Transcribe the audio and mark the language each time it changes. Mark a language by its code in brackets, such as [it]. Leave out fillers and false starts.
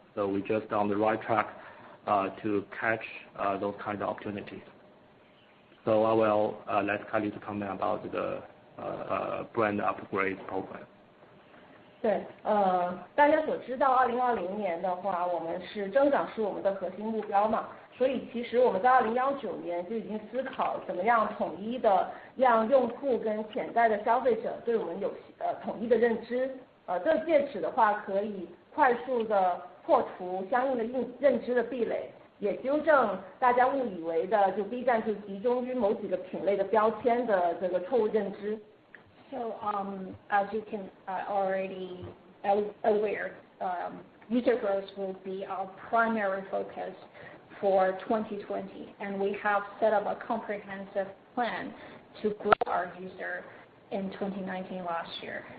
[en] So we're just on the right track to catch those kind of opportunities. So I will let Kylie to comment about the brand upgrade program. [zh] 对，大家所知道，2020年的话，我们是增长是我们的核心目标嘛，所以其实我们在2019年就已经思考怎么样统一的让用户跟潜在的消费者对我们有统一的认知，这借此的话可以快速的破除相应的认知的壁垒，也纠正大家误以为的就 B 站就集中于某几个品类的标签的这个错误认知。 [en] So, as you can already aware, user growth will be our primary focus for 2020, and we have set up a comprehensive plan to grow our user in 2019 last year.